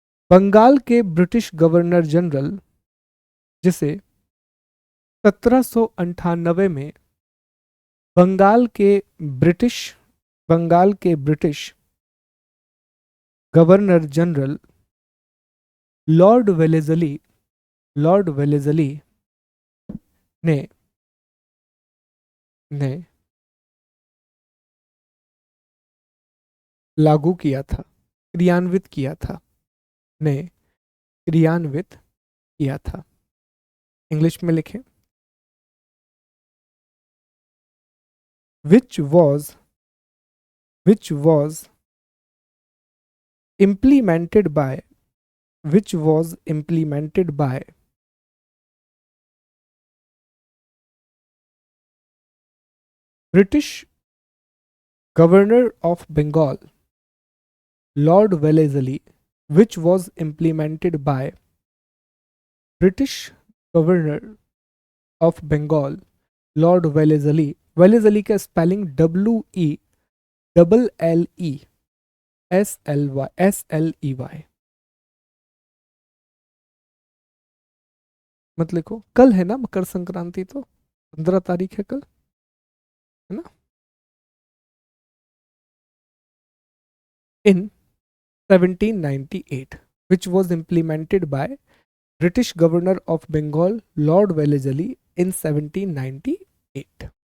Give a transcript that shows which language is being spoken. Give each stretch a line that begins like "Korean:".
Hindi: बंगाल के British governor general, जिसे 1798 में बंगाल के ब्रिटिश, बंगाल के British governor general Lord Wellesley, Lord Wellesley ने ने लागू किया था, क्रियान्वित किया था, ने क्रियान्वित किया था। इंग्लिश में लिखें,
English: which was, which was implemented by, which was implemented by British governor of Bengal Lord Wellesley which was implemented by British Governor of Bengal Lord Wellesley.
Hindi: Wellesley का स्पेलिंग WELLESLY मत लिखो। कल है ना मकर संक्रांति, तो 15 तारीख है कल, है ना।
English: In 1798 which was implemented by British Governor of Bengal Lord Wellesley in 1798।